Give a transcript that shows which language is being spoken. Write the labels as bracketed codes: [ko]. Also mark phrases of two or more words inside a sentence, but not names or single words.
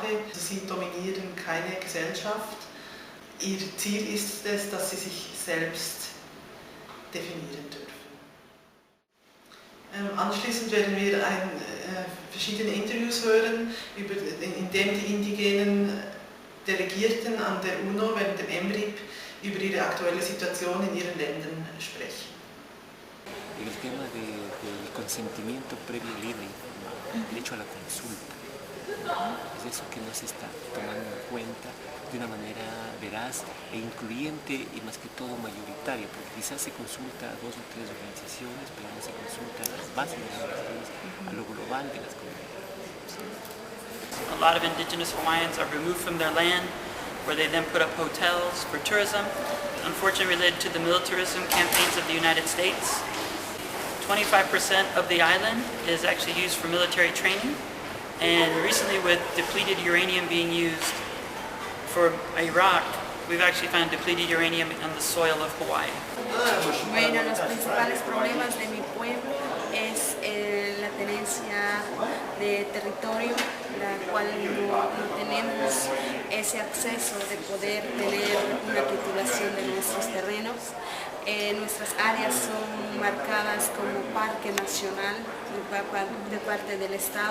[de] Sie dominieren keine Gesellschaft. Ihr Ziel ist es, dass sie sich selbst definieren dürfen. Anschließend werden wir verschiedene Interviews hören, in denen die indigenen Delegierten an der UNO während dem EMRIP über ihre aktuelle Situation in ihren Ländern sprechen. [es] El tema del consentimiento previo y libre, el derecho a la consulta, es eso que no se está tomando en cuenta de una manera veraz e incluyente y más que todo mayoritaria, porque quizás se consulta a 2 o 3 organizaciones, pero no se consulta a las bases de las organizaciones, a lo global de las comunidades. [en] A lot of indigenous Hawaiians are removed from their land, where they then put up hotels for tourism, unfortunately related to the militarism campaigns of the United States. 25% of the island is actually used for military training, and recently with depleted uranium being used for Iraq, we've actually found depleted uranium on the soil of Hawaii. [es] Bueno, los principales problemas de mi pueblo es la tenencia de territorio, la cual no tenemos ese acceso de poder tener una titulación de nuestros terrenos. Nuestras áreas son marcadas como parque nacional de parte del Estado.